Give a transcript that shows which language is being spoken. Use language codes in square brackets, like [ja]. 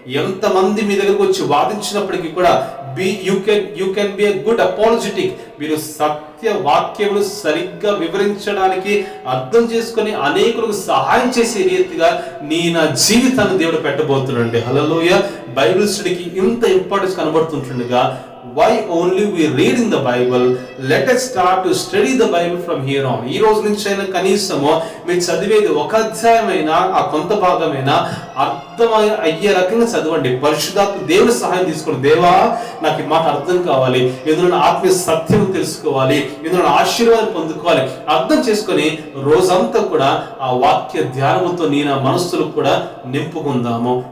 [te] ఎంతమంది మీ దగ్గరకు వచ్చి వాదించినప్పటికీ కూడా [en] You can be a good apologetic. [te] మీరు సత్య వాక్యములు సరిగ్గా వివరించడానికి, అర్థం చేసుకొని అనేకులకు సహాయం చేసే రీతిగా నా జీవితాన్ని దేవుడు పెట్టబోతున్నాడు. హల్లెలూయా. బైబిల్ స్టడీకి ఇంత importance కనబడుతుంటుండగా [en] why only we read in the Bible? Let us start to study the Bible from here on. [te] ఈ రోజు నుంచి అయినా కనీసము మీరు చదివేది ఒక అధ్యాయమైనా ఆ కొంత భాగమైనా అర్థం అయ్యే రకంగా చదవండి. పరిశుద్ధాత్మ దేవుని సహాయం తీసుకోండి. దేవా, నాకు ఈ మాట అర్థం కావాలి, ఎందులో ఆత్మీయ సత్యం తెలుసుకోవాలి, ఎందులో ఆశీర్వాదం పొందుకోవాలి, అర్థం చేసుకొని రోజంతా కూడా ఆ వాక్య ధ్యానముతో నీ నా మనస్సులు కూడా నింపుకుందాము.